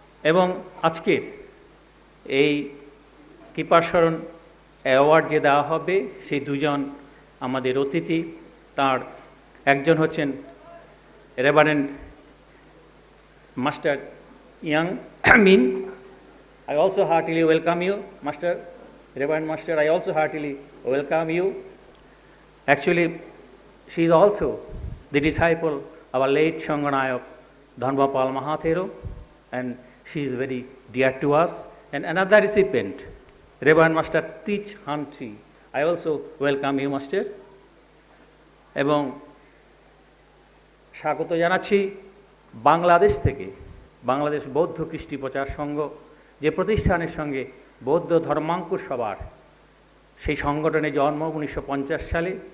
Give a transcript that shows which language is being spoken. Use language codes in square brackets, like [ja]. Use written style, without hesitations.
[bn] এবং আজকের এই কৃপাশরণ অ্যাওয়ার্ড যে দেওয়া হবে, সেই দুজন আমাদের অতিথি, তার একজন হচ্ছেন reverend master young mean. [en] I also heartily welcome you, Master, Reverend Master. I also heartily welcome you. Actually, she is also the disciple of our late Shanganayak Dharmapal Mahathero, and she is very dear to us. And another recipient, Reverend Master Teach Hantri. I also welcome you, Master. [bn] এবং স্বাগত জানাচ্ছি বাংলাদেশ থেকে, বাংলাদেশ বৌদ্ধ কৃষ্টি প্রচার সংঘ, যে প্রতিষ্ঠানের সঙ্গে বৌদ্ধ ধর্মাঙ্কুর সভার সেই সংগঠনে জন্ম 1950 সালে।